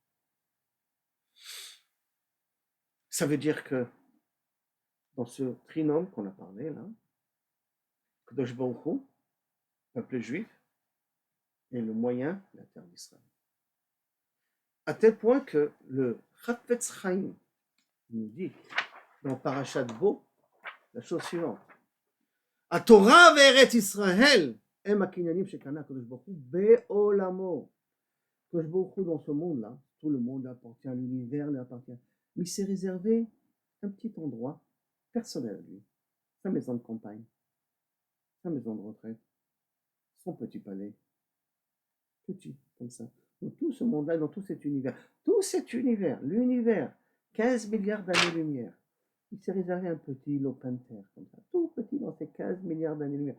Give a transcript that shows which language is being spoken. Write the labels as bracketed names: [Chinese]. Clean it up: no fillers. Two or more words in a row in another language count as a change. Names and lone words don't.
[French] Ça veut dire que dans ce trinôme qu'on a parlé là, Kadosh Baruch Hu, peuple juif, est le moyen de la terre d'Israël. À tel point que le Chafetz Chaim nous dit dans Parashat Bo la chose suivante. [Hebrew] התורה וארץ ישראל הם הקנינים שקנה הקדוש ברוך הוא בעולמו. [French] Kadosh Baruch Hu dans ce monde-là, tout le monde appartient, l'univers lui appartient, mais il s'est réservé un petit endroit personnel à lui, sa maison de campagne, sa maison de retraite, son petit palais, petit, comme ça. Dans tout ce monde-là, dans tout cet univers, l'univers, 15 milliards d'années-lumière, il s'est réservé un petit lopin de terre, comme ça, tout petit dans ces 15 milliards d'années-lumière.